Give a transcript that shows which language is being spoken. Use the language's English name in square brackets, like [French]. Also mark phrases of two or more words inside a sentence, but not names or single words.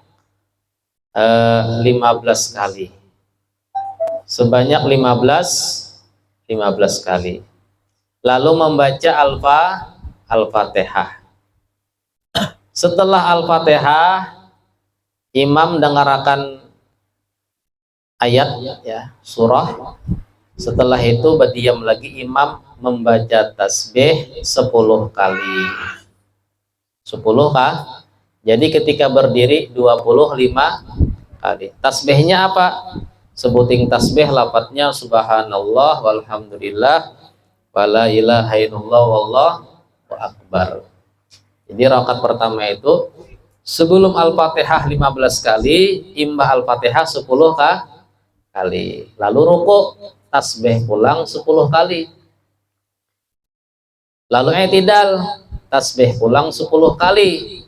[Indonesian] 15 kali, sebanyak 15 kali, lalu membaca Al-Fatihah. Setelah Al-Fatihah imam dengarkan ayat ya, surah. Setelah itu berdiam lagi, imam membaca tasbih 10 kali. 10 kah? Jadi ketika berdiri 25 kali. Tasbihnya apa? sebuting tasbih lafadznya [Arabic] سبحان الله والحمد لله ولا إله إلا الله والله أكبر. [Indonesian] Jadi rakaat pertama itu sebelum Al-Fatihah 15 kali, imbah Al-Fatihah 10 kali. Lalu ruku, tasbih pulang 10 kali. Lalu i'tidal, tasbih pulang 10 kali.